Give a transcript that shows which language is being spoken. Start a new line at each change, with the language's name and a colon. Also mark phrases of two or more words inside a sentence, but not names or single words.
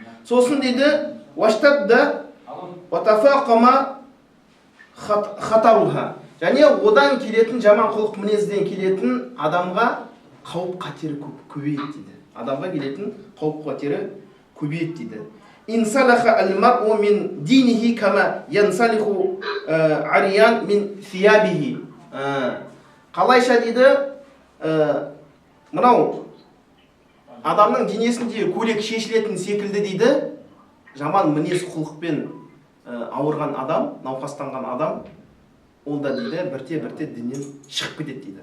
Kazakh: Сосын дейді,
Arabic: واشتد وتفاقم خطره.
Kazakh: Және одан келетін, жаман құлық мінезден келетін адамға қауіп қатері көбейеді дейді. Адамға келетін қауіп қатері көбейеді дейді.
Arabic: انسلخ المرء من دينه كما ينسلخ عاريا من ثيابه.
Kazakh: Қалайша дейді, мынау адамның денесінде көйлек шешілетін секілді дейді, жаман мінез құлықпен ауырған адам, науқастанған адам, ол да дейді, бірте діннен шығып кетеді дейді.